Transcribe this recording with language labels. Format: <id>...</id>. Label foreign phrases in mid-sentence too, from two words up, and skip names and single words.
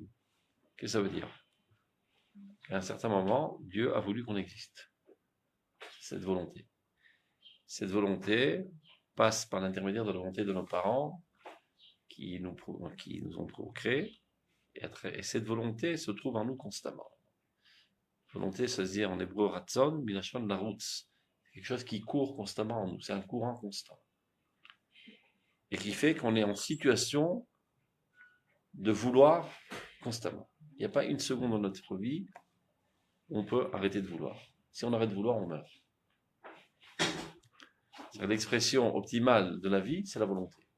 <fr>Qu'est-ce que ça veut dire? À un certain moment, Dieu a voulu qu'on existe. Cette volonté. Cette volonté passe par l'intermédiaire de la volonté de nos parents qui nous ont procréé, et cette volonté se trouve en nous constamment. Volonté, ça se dit en hébreu</fr> <he>רצון, בלשון לרוץ.</he> <fr>C'est quelque chose qui court constamment en nous, c'est un courant constant. Et qui fait qu'on est en situation de vouloir constamment. Il n'y a pas une seconde dans notre vie où on peut arrêter de vouloir. Si on arrête de vouloir, on meurt. L'expression optimale de la vie, c'est la volonté.</fr>